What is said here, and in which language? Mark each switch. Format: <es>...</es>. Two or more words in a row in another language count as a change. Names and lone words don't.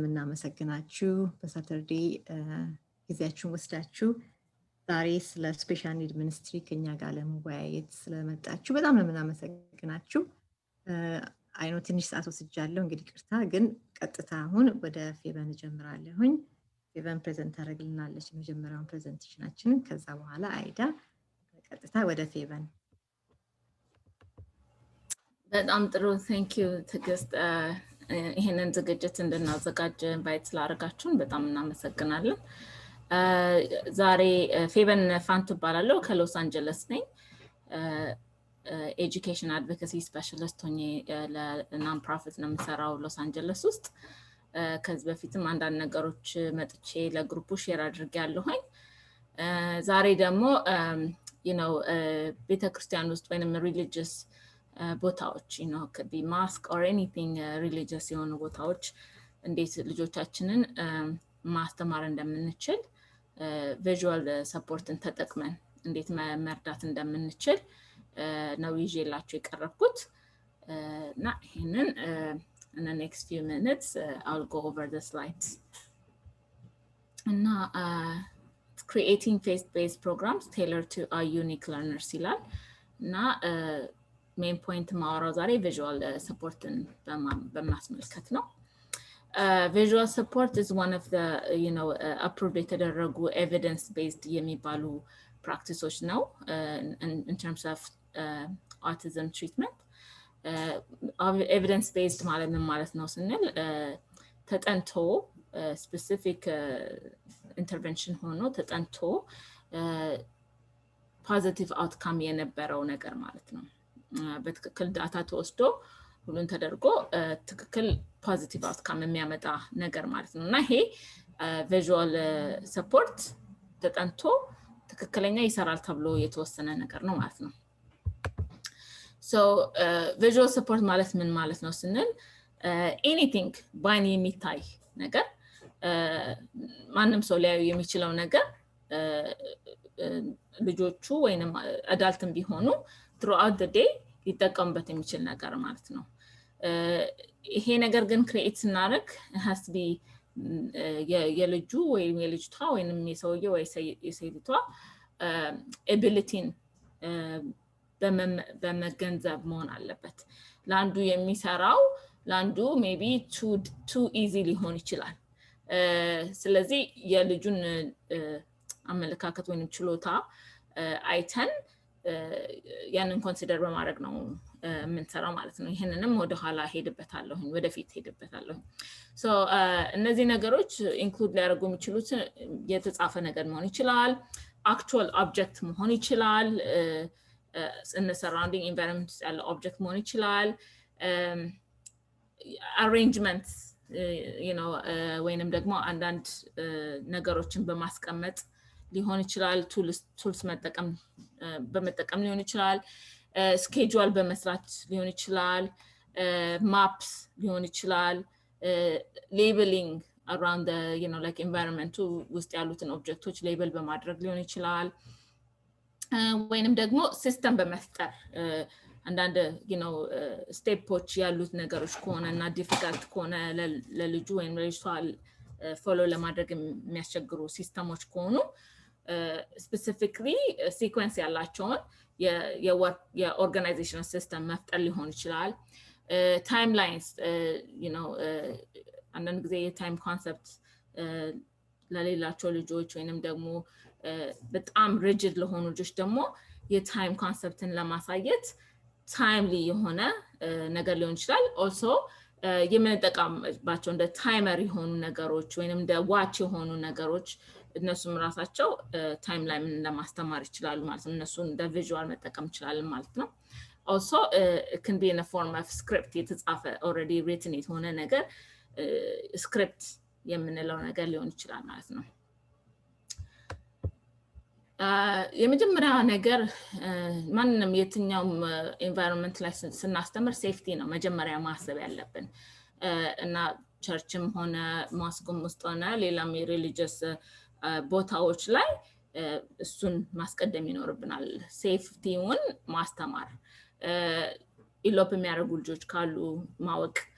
<am>የምናመሰግናችሁ በሳተርዴ ጊዜያችሁን ወስዳችሁ ዛሬ ስለ</am> <en>special need ministry</en> <am>ከኛ ጋር ለመወያየት ስለመጣችሁ በጣም ነው የምናመሰግናችሁ አይኖ ትንሽ ሰዓት ወስጃለሁ እንግዲህ ቅርታ ግን ቀጥታ አሁን ወደ ፌቨን ጀምራለሁኝ ፌቨን ፕሬዘንት አደርግልናለች መጀመሪያውን ፕሬዘንቴሽናችንን ከዛ በኋላ አይዳ ቀጥታ ወደ ፌቨን በጣም ጥሩ</am> <en>thank you</en> <am>ትግስት ይሄንን ዝግጅት እንድናዘጋጅ ኢንቫይት ስላደረጋችሁን በጣም እናመሰግናለን ዛሬ ፌበን ፋንቱ ባላለው ከሎስ አንጀለስ ነኝ</am> <en>education advocacy specialist</en> <am>ሆኜ ለናን ፕሮፊት ነው የምሰራው ሎስ አንጀለስ ውስጥ ከዚህ በፊትም አንዳንድ ነገሮች መጥቼ ለግሩፑ ሼር አድርጌያለሁኝ ዛሬ ደግሞ</am> <en>you know</en> <am>ቤተክርስቲያን ውስጥ ወይንም religious ቦታዎች</am> <en>you know could be mosque or anything religious</en> <am>የሆኑ ቦታዎች እንዴት ልጆቻችንን ማስተማር እንደምንችል</am> <en>visual support</en> <am>ን ተጠቅመን እንዴት መርዳት እንደምንችል ነው ይዤላችሁ የቀረብኩት እና ይሄንን</am> <en>in the next few minutes I'll go over the slides and creating faith-based programs tailored to our unique learners</en> <am>ይላል እና</am> <en>main point</en> <am>ማወራው ዛሬ visual supporትን በማስመልከት ነው</am> <en>visual support is one of the you know approved</en> <am>የተደረጉ</am> <en>evidence based</en> <am>የሚባሉ practices ነው</am> <en>in terms of autism treatment evidence based</en> <am>ማለት ነው ስንል ተጠንቶ</am> <en>specific intervention</en> <am>ሆኖ ተጠንቶ</am> <en>positive outcome</en> <am>የነበረው ነገር ማለት ነው በትክክል ዳታ ተወስዶ ሁሉን ተደርጎ ትክክል</am> <en>positive outcome</en> <am>የሚያመጣ ነገር ማለት ነው እና ይሄ</am> <en>visual support</en> <am>ተጠንቶ ትክክለኛ ይሰራል ተብሎ የተወሰነ ነገር ነው ማለት ነው</am> <en>so visual support</en> <am>ማለት ምን ማለት ነው ስንል anything ባይን የሚታይ ነገር ማንንም ሰው ሊያዩ የሚችለው ነገር ልጆቹ ወይንም አዳልትም ቢሆኑ</am> <en>throughout the day</en> <am>ሊጠቀሙበት የሚችል ነገር ማለት ነው ይሄ ነገር ግን ክሬት ስናደርግ</am> <en>has to be</en> <am>የልጁ ወይም የልጅቷ ወይንም የሰውየው ወይ የሴቷ ability በመገንዘብ መሆን አለበት ለአንዱ የሚሰራው ለአንዱ</am> <en>maybe too easy</en> <am>ሊሆን ይችላል ስለዚህ የልጁን አመለካከት ወይንም ችሎታ አይተን ያንን ኮንሲደር በማድረግ ነው የምንሰራው ማለት ነው ይሄንንም ወደ ኋላ ሄድበታለሁ ወደፊት ሄድበታለሁ so እነዚህ ነገሮች ኢንክሉድ ሊያደርጉ የሚችሉት የተጻፈ ነገር መሆን ይችላል</am> <en>actual object</en> <am>መሆን ይችላል</am> <en>in the surrounding environment</en> <am>ያለ object መሆን ይችላል</am> <en>arrangements you know</en> <am>ወይንም ደግሞ አንዳንድ ነገሮችን በማስቀመጥ ሊሆን ይችላል ቱልስ በመጠቀም ሊሆን ይችላል ስኬጁል በመስራት ሊሆን ይችላል ማፕስ ሊሆን ይችላል</am> <en>labeling around the you know like environment</en> <am>ውስጥ ያሉትን ኦብጀክቶች ሌብል በማድረግ ሊሆን ይችላል ወይንም ደግሞ ሲስተም በመፍጠር አንዳንድ</am> <en>you know</en> <am>ስቴፖች ያሉት ነገሮች ከሆነና ዲፊካልት ከሆነ ለልጁ ወይም ለልጅቷ ፎሎ ለማድረግ የሚያስቸግሩ ሲስተሞች ከሆኑ</am> <en>specifically sequence</en> <am>ያላቸውን የኦርጋናይዜሽናል ሲስተም መፍጠር ሊሆን ይችላል timelines</am> <en>you know</en> <am>አንዳንድ ጊዜ የታይም ኮንሰፕት ለሌላቸው ልጆች ወይንም ደግሞ በጣም rigid ለሆኑ ልጆች ደግሞ የታይም ኮንሰፕትን ለማሳየት timely የሆነ ነገር ሊሆን ይችላል also የምንጠቀምባቸው እንደ ታይመር የሆኑ ነገሮች ወይንም እንደ ዋች የሆኑ ነገሮች እነሱም ራሳቸው ታይም ላይ ምን ለማስተማር ይችላሉ ማለት ነው እነሱን እንደ ቪዥዋል መጠቀም ይችላል ማለት ነው</am> <en>also it can be in a form of script</en> <am>የተጻፈ</am> <en>already written</en> <am>የሆነ ነገር ስክሪፕት የምንለው ነገር ሊሆን ይችላል ማለት ነው የመጀመሪያ ነገር ማንንም የትኛውም environment ላይ ስናስተምር ሴፍቲ ነው መጀመሪያ ማሰብ ያለብን እና ቸርችም ሆነ ማስኩም ውስጥ ሆነ ሌላም religious ቦታዎች ላይ እሱን ማስቀደም ይኖርብናል ሴፍቲውን ማስተማር ኢሎፕ የሚያደርጉ ልጆች ካሉ ማወቅ</am>